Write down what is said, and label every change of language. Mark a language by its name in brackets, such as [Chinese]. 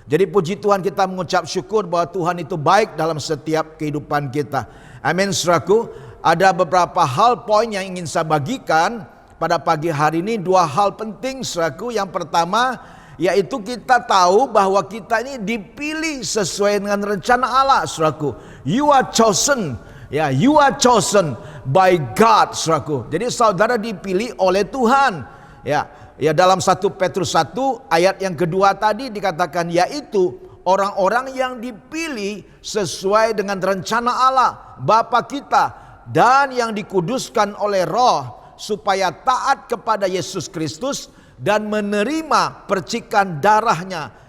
[Indonesian] Jadi puji Tuhan, kita mengucap syukur bahwa Tuhan itu baik dalam setiap kehidupan kita. Amin, saudaraku. Ada beberapa hal poin yang ingin saya bagikan pada pagi hari ini. 2 hal penting, saudaraku. Yang pertama yaitu kita tahu bahwa kita ini dipilih sesuai dengan rencana Allah, saudaraku. [English] You are chosen, ya, you are chosen by God, [Indonesian] saudaraku. Jadi saudara dipilih oleh Tuhan, ya. Ya, dalam 1 Petrus 1 ayat yang kedua tadi dikatakan, yaitu orang-orang yang dipilih sesuai dengan rencana Allah Bapa kita, dan yang dikuduskan oleh Roh, supaya taat kepada Yesus Kristus dan menerima percikan darahnya.